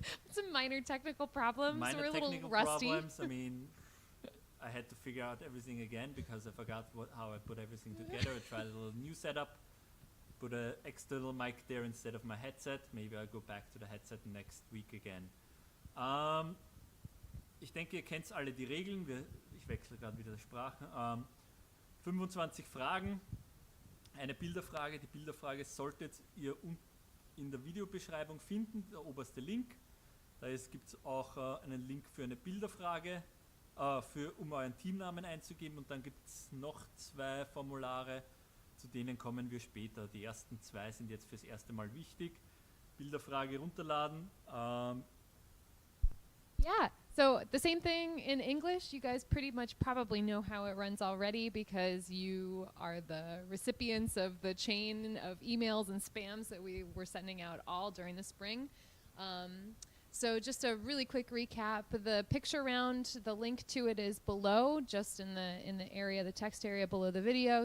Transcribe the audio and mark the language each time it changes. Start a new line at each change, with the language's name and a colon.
English: Some minor technical problems. Minor We're a little technical rusty. problems. I mean, I had to figure out everything again because I forgot how I put everything together. I tried a little new setup, put an external mic there instead of my headset. Maybe I'll go back to the headset next week again.
German: Ich denke, ihr kennt alle die Regeln. Ich wechsle gerade wieder die Sprache. 25 Fragen, eine Bilderfrage. Die Bilderfrage solltet ihr in der Videobeschreibung finden, der oberste Link. Da gibt es auch einen Link für eine Bilderfrage, um euren Teamnamen einzugeben. Und dann gibt es noch 2 Formulare, zu denen kommen wir später. Die ersten 2 sind jetzt fürs erste Mal wichtig. Bilderfrage runterladen.
English: Yeah, so the same thing in English. You guys pretty much probably know how it runs already because you are the recipients of the chain of emails and spams that we were sending out all during the spring. So just a really quick recap, the picture round, the link to it is below, just in the area, the text area below the video.